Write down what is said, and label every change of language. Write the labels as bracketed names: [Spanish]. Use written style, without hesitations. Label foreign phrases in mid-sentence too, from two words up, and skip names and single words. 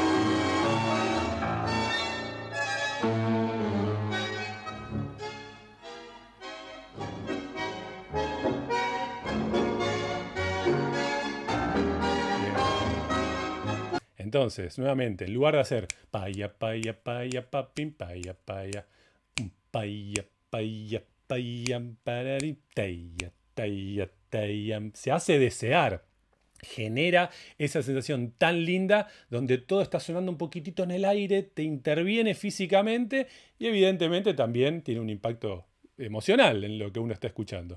[Spanish] Entonces, nuevamente, en lugar de hacer paya, paya, paya, papim, paya, paya, paya, paya, paya, pararí, taya, taya, taya, se hace desear. Genera esa sensación tan linda donde todo está sonando un poquitito en el aire, te interviene físicamente y evidentemente también tiene un impacto emocional en lo que uno está escuchando.